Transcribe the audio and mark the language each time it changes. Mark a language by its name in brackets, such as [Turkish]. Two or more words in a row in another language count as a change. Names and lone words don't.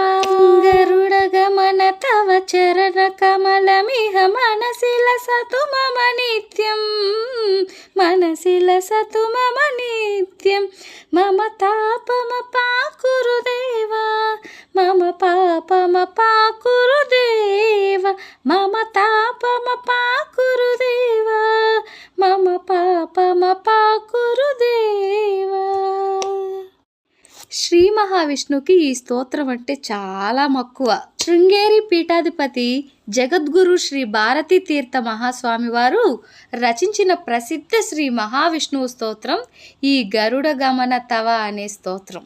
[Sanskrit] गरुडगमन तव चरणकमलमिह मनसि लसतु मम नित्यं, मनसि लसतु मम नित्यं। मम तापमपाकुरु देवा, मम पापमपाकुरु देवा, मम तापमपाकुरु देवा, मम पापमपाकुరు దేవా. [Telugu] శ్రీ మహావిష్ణుకి ఈ స్తోత్రం అంటే చాలా మక్కువ. శృంగేరి పీఠాధిపతి జగద్గురు శ్రీ భారతీ తీర్థ మహాస్వామి వారు రచించిన ప్రసిద్ధ శ్రీ మహావిష్ణువు స్తోత్రం ఈ గరుడ గమన తవ అనే స్తోత్రం.